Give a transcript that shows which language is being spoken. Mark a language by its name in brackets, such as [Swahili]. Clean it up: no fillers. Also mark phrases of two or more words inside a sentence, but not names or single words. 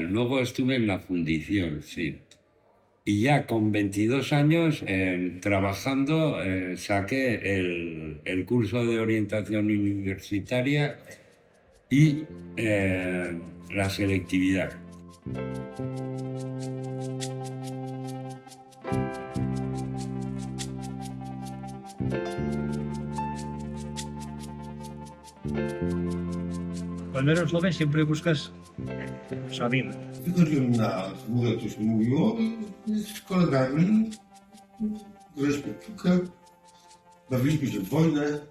[Spanish] Luego estuve en la fundición, sí. Y ya con 22 años, trabajando, saqué el curso de orientación universitaria y la selectividad. Cuando eres joven siempre buscas saber. [Polish] Chodziłem na górę, to się mówiło, i z kolegami graliśmy w piłkę, bawiliśmy się w wojnę.